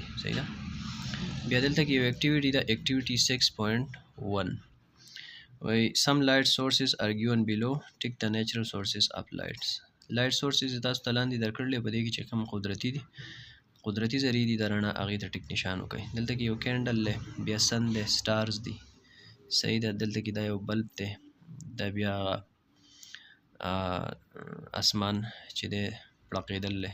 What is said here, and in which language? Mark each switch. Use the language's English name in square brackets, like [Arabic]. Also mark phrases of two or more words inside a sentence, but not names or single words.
[Pashto] صحیح ده. بیا دلته کې یو اکټیویټي ده، اکټیویټي 6.1 وایي [English] some light sources are given below. ټیک the natural sources of lights. light sources [Pashto] تاسو ته لاندې درکړلې، په دې کې چې کوم قدرتي دي، قدرتي ذریعې دي د رڼا، هغې ته ټیک نشان وکړئ. دلته کې یو کینډل دی، بیا سن دی، سټارز دي. صحیح ده. دلته کې دا یو بلب دی، دا بیا اسمان چې دی پړقېدل دی.